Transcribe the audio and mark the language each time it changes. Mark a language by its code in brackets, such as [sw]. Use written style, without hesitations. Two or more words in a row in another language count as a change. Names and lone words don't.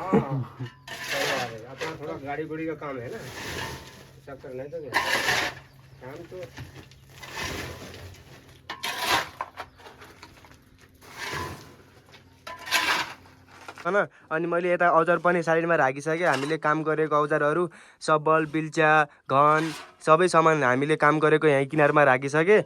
[hi] अपना थोड़ा गाड़ी गुड़ी का काम है ना, चक्कर नहीं तो क्या काम तो। [ne] होइन। अनि मैले यता औजार पनि साइडमा राखिसकेँ। हामीले काम गरेको औजारहरू सबल, बिल्चा, घन सबै सामान हामीले काम गरेको यहाँ किनारमा राखिसकेँ।